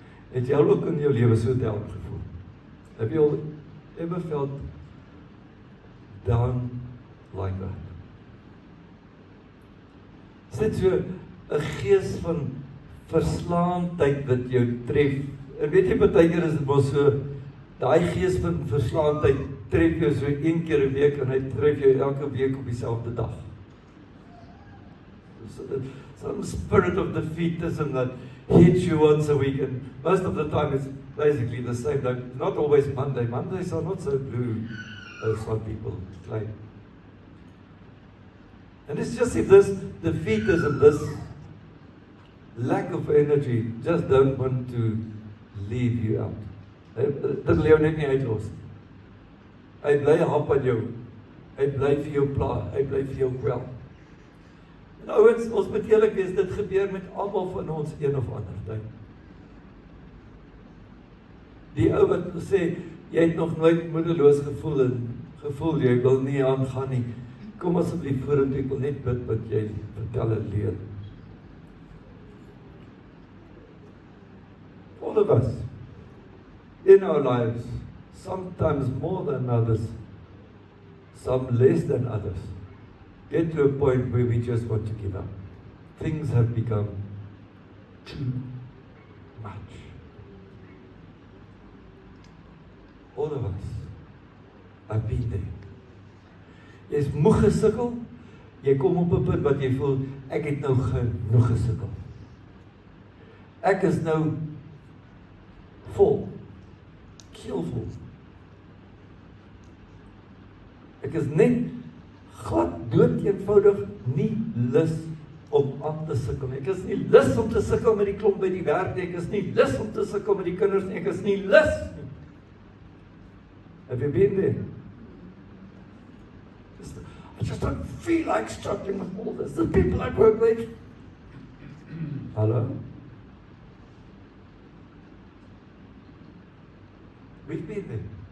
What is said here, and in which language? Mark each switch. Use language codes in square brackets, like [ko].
[af] Het jy ook in jou lewe so down gevoel? [en] Have you ever felt down like that? [af] Is dit so 'n gees van verslaandheid wat jou tref? En weet jy, partykeer is dit mos so, daai gees van verslaandheid tref jou so 1 keer 'n week en hy tref jou elke week op dieselfde dag. [en] Some spirit of defeatism that hits you once a week, and most of the time it's basically the same. Not always Monday. Mondays are not so blue as some people claim. And it's just if this defeatism, this lack of energy, just don't want to leave you out. [af] Dit wil jou net nie uitlos. Hy bly hap aan jou. Hy bly vir jou pla, hy bly vir jou kwel. En ouens, ons moet eerlik wees, dit gebeur met almal van ons een of ander tyd. Die ou wat sê, jy het nog nooit moedeloos gevoel en gevoel jy wil nie aangaan nie. Kom asseblief vorentoe, ek wil net bid wat jy vertel en leer. [en] All of us, in our lives, sometimes more than others, some less than others, get to a point where we just want to give up. Things have become too much. All of us have been there. [af] Jy is moeg gesukkel, jy kom op 'n punt wat jy voel, ek het nou genoeg gesukkel. Ek is nou vol, keelvol. Ek is net glad dood eenvoudig nie lus om aan te sukkel nie. Ek is nie lus om te sukkel met die klomp by die werk nie. Ek is nie lus om te sukkel met die kinders nie. Ek is nie lus nie. [en] Have you been there? I just don't feel like struggling with all this. The people I work with. Hello? We've been there.